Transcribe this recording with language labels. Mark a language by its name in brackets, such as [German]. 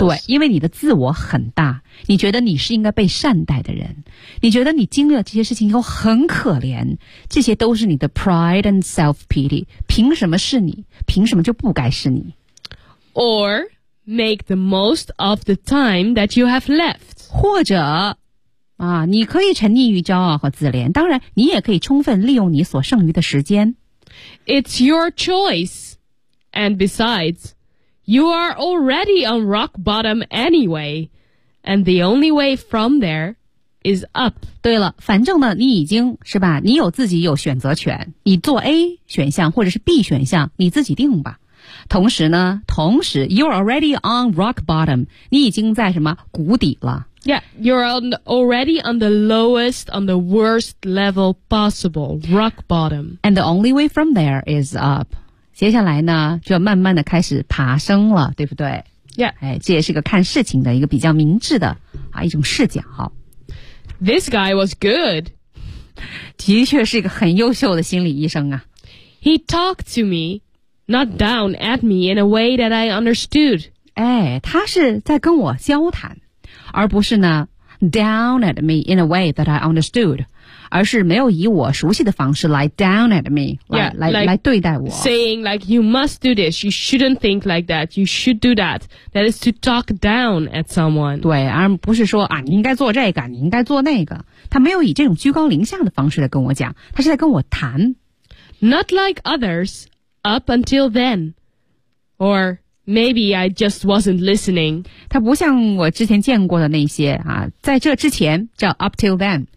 [Chinese] 对，因为你的自我很大，你觉得你是应该被善待的人，你觉得你经历了这些事情以后很可怜，这些都是你的 [English] pride and self-pity, [Chinese] 凭什么是你，凭什么就不该是你。 [English] Or make the most of the time that you have left. [Chinese] 或者啊，你可以沉溺于骄傲和自怜，当然你也可以充分利用你所剩余的时间。 [English] It's your choice. And besides, you are already on rock bottom anyway. And the only way from there is up. [Chinese] 对了，反正呢，你已经是吧，你有自己有选择权，你做 A 选项或者是 B 选项，你自己定吧。同时呢，同时 [English] you're already on rock bottom, [Chinese] 你已经在什么谷底了。 [English] Yeah, you're already on the lowest, on the worst level possible, rock bottom. And the only way from there is up. [Chinese] 接下来呢，就要慢慢的开始爬升了，对不对？ [English] Yeah. [Chinese] 哎，这也是个看事情的一个比较明智的啊一种视角。 [English] This guy was good. [Chinese] 的确是一个很优秀的心理医生啊。 [English] He talked to me, not down at me in a way that I understood. [Chinese] 哎，他是在跟我交谈。而不是呢 [English] down at me in a way that I understood, [Chinese] 而是没有以我熟悉的方式来 [English] down at me, [Chinese] 来对待我。 [English] Saying like, you must do this, you shouldn't think like that, you should do that. That is to talk down at someone. [Chinese] 对，而不是说啊，你应该做这个，你应该做那个。他没有以这种居高临下的方式来跟我讲，他是在跟我谈。 [English] Not like others, up until then. Or... Maybe I just wasn't listening. [Chinese] 他不像我之前见过的那些啊，在这之前叫 [English] up till then、